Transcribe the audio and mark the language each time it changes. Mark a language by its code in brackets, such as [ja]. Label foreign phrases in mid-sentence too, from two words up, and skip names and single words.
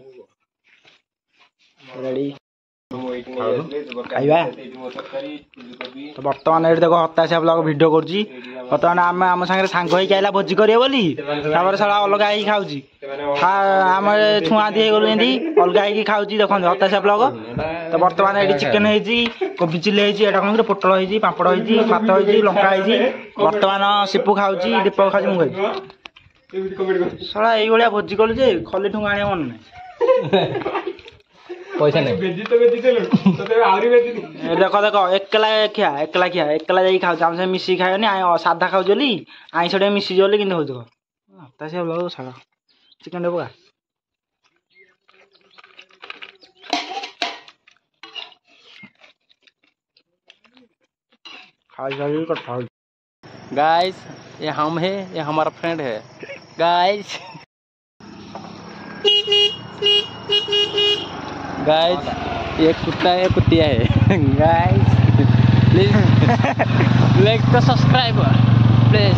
[or] ରେଡି ଖାଇବା ତ ବର୍ତ୍ତମାନ ଏଠି ଦେଖ ହତାଶିଆ [en] blog video [or] କରୁଛି ବର୍ତ୍ତମାନ ଆମେ ଆମ ସାଙ୍ଗରେ ସାଙ୍ଗ ହେଇକି ଆଇଲା ଭୋଜି କରିବେ ବୋଲି ତାପରେ ସାରା ଅଲଗା ହେଇକି ଖାଉଛି ଆମେ ଛୁଆଁ ଦି ହେଇଗଲୁ ଏମିତି ଅଲଗା ହେଇକି ଖାଉଛି ଦେଖନ୍ତୁ ହତାଶିଆ ବ୍ଲଗ ତ ବର୍ତ୍ତମାନ ଏଠି ଚିକେନ ହେଇଛି କୋବି ଚିଲି ହେଇଛି ଏଇଟା କଣ ପୋଟଳ ହେଇଛି ପାମ୍ପଡ଼ ହେଇଛି ଭାତ ହେଇଛି ଲଙ୍କା ହେଇଛି ବର୍ତ୍ତମାନ ସିପୁ ଖାଉଛି ଦୀପକ ଖାଉଛି ମୁଁ ଖାଉଛି ଶଳା ଏଇଭଳିଆ ଭୋଜି କଲୁ ଯେ ଖଲି ଠୁଙ୍ଗା ଆଣିବା ମନେ ନାହିଁ ପଇସା ନାହିଁ ଦେଖ ଏକଲା ଯାଇକି ଖାଉଛି ଆମ ସାଙ୍ଗେ ମିଶିକି ଖାଇବନି ସାଧା ଖାଉଛି ବୋଲି ଆଇଁଷ ଟିକେ ମିଶିଛି ବୋଲି କିନ୍ତୁ ହଉଛି ହତାଶିଆ ବ୍ଲଗ ଛାଡ଼ ଚିକେନ ପକା [hi] गाइस ये हम है ये हमारा फ्रेंड है गाइस गाइस ये कुत्ता है कुतिया है गाइस [en] please like [hi] तो [en] subscribe please